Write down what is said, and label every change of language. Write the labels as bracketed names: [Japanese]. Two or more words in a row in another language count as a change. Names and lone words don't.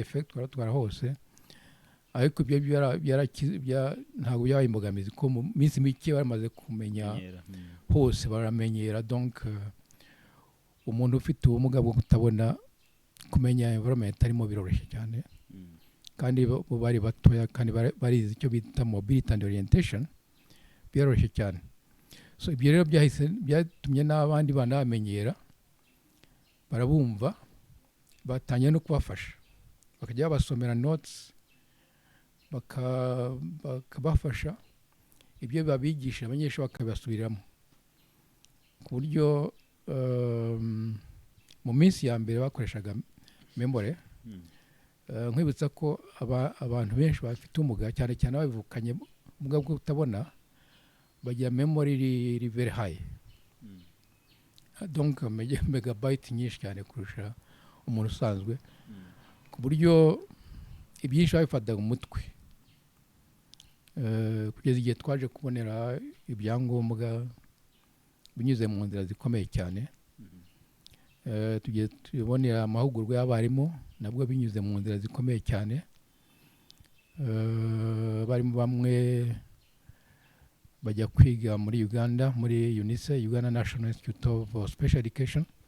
[Kinyarwanda] effectoire batwara hose ariko ibyo ntabwo byabaye imbogamizi ko mu minsi mike baramaze kumenya hose baramenyera donc umuntu ufite ubumuga bwo kutabona kumenya environment arimo biroroshye cyane kandi bo bari batoya kandi barizi icyo bita [English] mobility and orientation [Kinyarwanda] biroroshye cyane so ibyo rero byatumye n'abandi bana bamenyera barabumva batangiye no kubafasha bakajya basomera notes bakabafasha ibyo babigisha abanyeshuri bakabasubiramo ku buryo mu minsi ya mbere bakoreshaga memory nkwibutsa ko abantu benshi bafite ubumuga cyane cyane ababivukanye ubumuga bwo kutabona bagira memory iri [English] very high [Kinyarwanda] donc megabyte nyinshi cyane kurusha umuntu usanzwe ku buryo ibyinshi babifataga mu mutwe kugeza igihe twaje kubonera ibyangombwa binyuze mu nzira zikomeye cyane tugiye tubonera amahugurwa y'abarimu nabwo binyuze mu nzira zikomeye cyane barimo bamwe bajya kwiga muri Uganda muri UNICE Uganda National Institute of Special Education